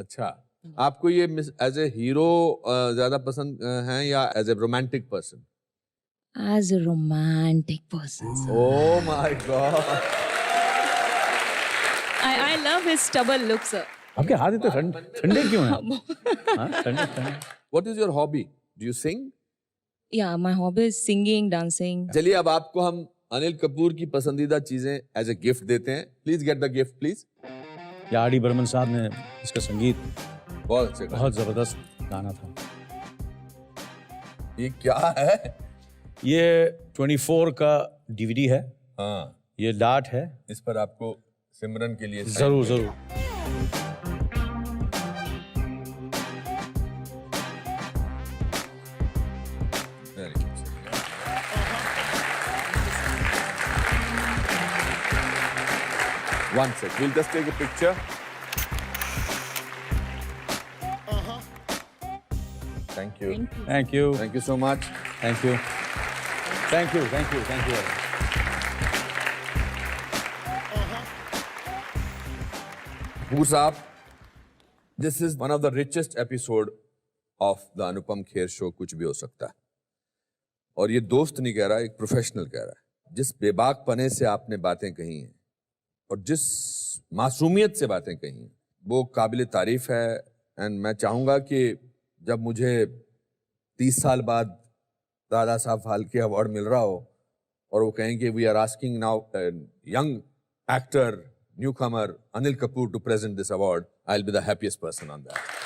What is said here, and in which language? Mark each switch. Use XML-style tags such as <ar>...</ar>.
<hi>अच्छा, आपको ये एज ए हीरो ज्यादा पसंद है या as a romantic person?</hi> <en>As a romantic person. Oh my god. I love his stubble look sir.</en> <hi>आपके हाथ इतने ठंडे क्यों हैं? ठंडे।</hi> <en>What is your hobby? Do you sing? Yeah, my hobby is singing, dancing.</en> <hi>चलिए अब आपको हम अनिल कपूर की पसंदीदा चीजें एज ए गिफ्ट देते हैं।</hi> <en>Please get the gift please.</en> <hi>या आर डी बर्मन साहब ने इसका संगीत बहुत अच्छे, बहुत जबरदस्त गाना था। ये क्या है? ये 24 का DVD है। हाँ, ये डार्ट है। इस पर आपको सिमरन के लिए जरूर।</hi> <en>One sec. We'll just take a picture. Thank you. Thank you. Thank you so much. Thank you. Thank you. Thank you. Thank you. Kapoor साहब, this is one of the richest episode of the Anupam Kher show कुछ भी हो सकता है।</en> <hi>और ये दोस्त नहीं कह रहा, एक प्रोफेशनल कह रहा है। जिस बेबाक पने से आपने बातें कही हैं और जिस मासूमियत से बातें कही हैं, वो काबिल तारीफ है। एंड मैं चाहूँगा कि जब मुझे 30 साल बाद दादा साहब फाल्के अवार्ड मिल रहा हो और वो कहें कि we are asking now young actor new Qamar Anil Kapoor to present this award, I will be the happiest person on that.</hi>